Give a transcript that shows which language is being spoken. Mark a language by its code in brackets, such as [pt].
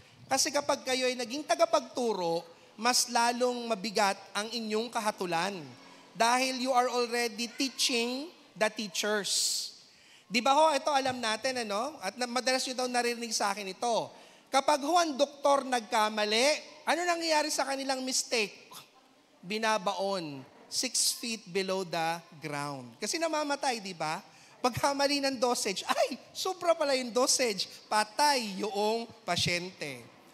[tl] Kasi kapag kayo ay naging tagapagturo, mas lalong mabigat ang inyong kahatulan. Dahil [en] you are already teaching the teachers. [tl] Di ba ho, ito alam natin, ano? At madalas nyo daw naririnig sa akin ito. Kapag ho ang doktor nagkamali, ano nangyayari sa kanilang mistake? Binabaon [en] 6 feet below the ground. [tl] Kasi namamatay, di ba? Pagkamali ng dosage, ay, sobra pala yung dosage, patay yung pasyente.